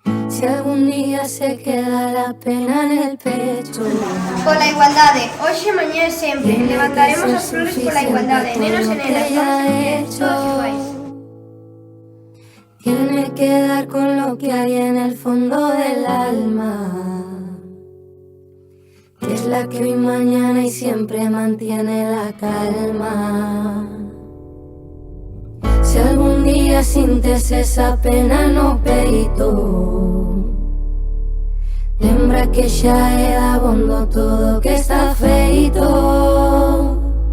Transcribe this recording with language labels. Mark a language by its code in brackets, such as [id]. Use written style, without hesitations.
[es] Si algún día se queda la pena en el pecho. [gl] Pola igualdade, hoxe, mañá e sempre. Levantaremos as flores pola igualdade. Nenos e nenas, todos os todos iguais. [es] Tiene que dar con lo que hay en el fondo del alma, que es la que hoy, mañana y siempre mantiene la calma. Si algún día sientes esa pena [gl] no peito, lembra que xa é dabondo todo que está feito.